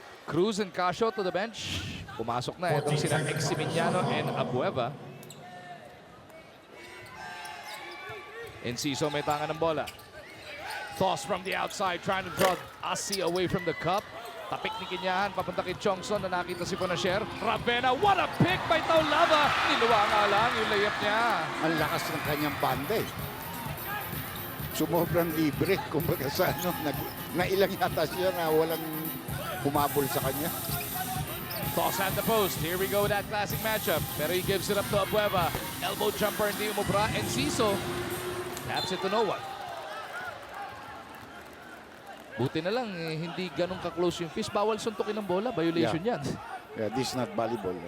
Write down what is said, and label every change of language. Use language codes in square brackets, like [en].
[en] Cruz and Casio to the bench. [tl] Pumasok na itong sina [en] Eximiniano and Abueva. Enciso [tl] may tangan ng bola. [en] Toss from the outside, trying to draw Asi away from the cup. [tl] Tapik ni Kinyahan, papunta kay Chongson na nakita si Fonisher. Ravena, [en] what a pick by [tl] Taulava! Niluwa nga lang yung layup niya. Ang lakas ng kanyang banda eh. Sumobrang libre. Kumbaga sa ano, nailang yata siya na walang humabol sa kanya. [en] Toss at the post. Here we go with that classic matchup. Pero he gives it up to Abueva. Elbow jumper, [tl] hindi umubra. [en] Enciso taps it to no one. [tl] Buti na lang, hindi ganun ka-close yung fist. Bawal suntukin ng bola. Violation yan. [en] Yeah, this is not volleyball.